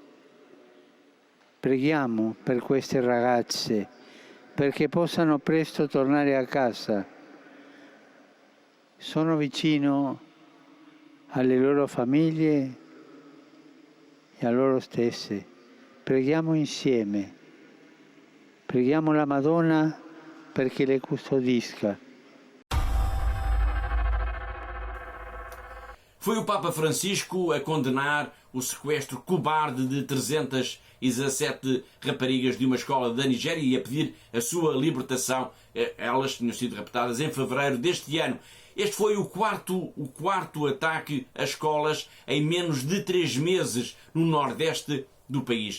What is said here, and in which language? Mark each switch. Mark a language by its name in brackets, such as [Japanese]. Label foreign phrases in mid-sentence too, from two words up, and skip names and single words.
[Italian] Preghiamo per queste ragazze perché possano presto tornare a casa. Sono vicino alle loro famiglie e a loro stesse. Preghiamo insieme. Preghiamo la Madonna perché le custodisca. [Portuguese] Foi o Papa Francisco a condenar o sequestro cobarde de 317 raparigas de uma escola da Nigéria e a pedir a sua libertação. Elas tinham sido raptadas em fevereiro deste ano. Este foi o quarto ataque a escolas em menos de 3 meses no nordeste do país.